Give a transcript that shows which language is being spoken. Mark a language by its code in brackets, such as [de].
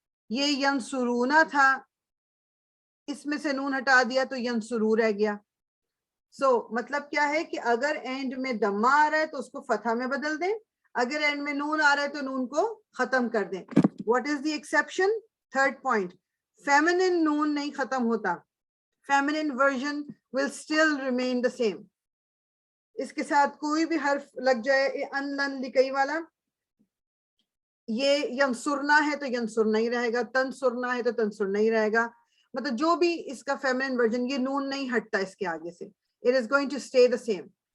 [ur] یہ ینسرونا تھا, اس میں سے نون ہٹا دیا تو ینسرو رہ گیا. سو مطلب کیا ہے کہ اگر اینڈ میں دمہ آ رہا ہے تو اس کو فتحہ میں بدل دیں, اگر اینڈ میں نون آ رہا ہے تو نون کو ختم کر دیں. [en] What is the exception? Third point, feminine [ur] نون نہیں ختم ہوتا, [en] feminine version will still remain the same. [ur] اس کے ساتھ کوئی بھی حرف لگ جائے, ان لن لکئی والا, یہ ینسرنا ہے تو ینسرنا ہی رہے گا, تنسرنا ہے تو تنسرنا ہی رہے گا. مطلب جو بھی اس کا feminine version, یہ نون نہیں ہٹتا اس کے آگے سے, [en] it is going to stay the same.